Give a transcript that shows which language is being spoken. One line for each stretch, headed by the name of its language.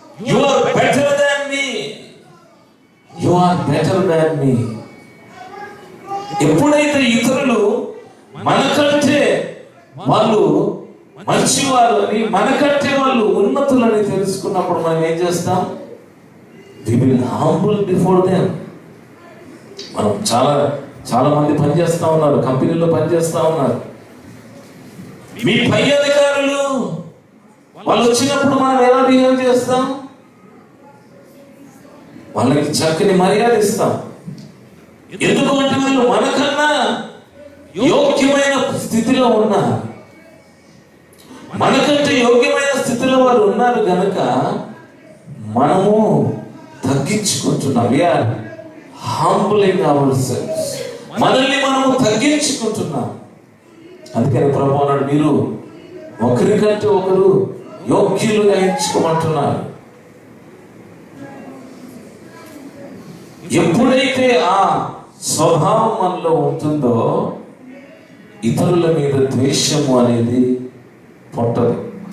English: You are better than me, you are better than me.
Telugu: ఎప్పుడైతే ఇతరులు మనకంటే వాళ్ళు మంచివారు అని, మనకంటే వాళ్ళు ఉన్నతులని తెలుసుకున్నప్పుడు మనం ఏం చేస్తాం?
English: We will humble before them.
Telugu: మనం చాలా మంది పనిచేస్తా ఉన్నారు, కంపెనీలో పనిచేస్తా ఉన్నారు. మీ పై అధికారులు వాళ్ళు వచ్చినప్పుడు మనం ఎలా బిహేవ్ చేస్తాం? వాళ్ళకి చక్కని మర్యాద ఇస్తాం. ఎందుకంటే వాళ్ళు మనకన్నా యోగ్యమైన స్థితిలో ఉన్నారు. మనకంటే యోగ్యమైన స్థితిలో వారు ఉన్నారు గనక మనము తగ్గించుకుంటున్నాం.
English: We are humbling ourselves.
Telugu: మనల్ని మనము తగ్గించుకుంటున్నాం. అందుకని ప్రభు అన్నాడు, మీరు ఒకరికంటే ఒకరు యోగ్యులుగా ఎంచుకోమంటున్నారు. ఎప్పుడైతే ఆ స్వభావం మనలో ఉంటుందో ఇతరుల మీద ద్వేషము అనేది పుట్టదు.